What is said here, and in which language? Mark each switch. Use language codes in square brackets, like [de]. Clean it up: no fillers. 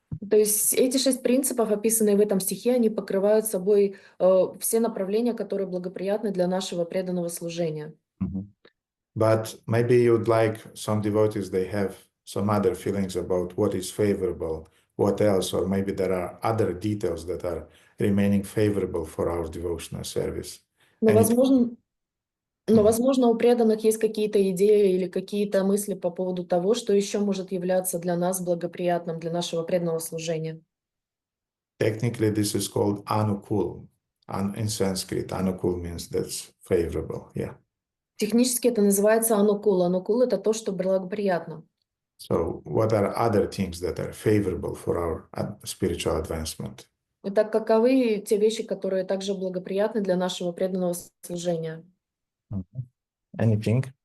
[ru] То есть эти 6 принципов, описанные в этом стихе, они покрывают собой все направления, которые благоприятны для нашего преданного служения. [en] But maybe you'd like some devotees, they have some other feelings about what is favorable, what else, or maybe there are other details that are remaining favorable for our devotional service. [ru] Но, [en] Anything? [ru] возможно, у преданных есть какие-то идеи или какие-то мысли по поводу того, что еще может являться для нас благоприятным для нашего преданного служения. [en] Technically, this is called anukul. In Sanskrit, anukul means that's favorable. Yeah. [ru] Технически это называется анукул. Анукул — это то, что благоприятно. [en] So what are other things that are favorable for our spiritual advancement? [ru] Итак, каковы те вещи, которые также благоприятны для нашего преданного служения? [en] Anything?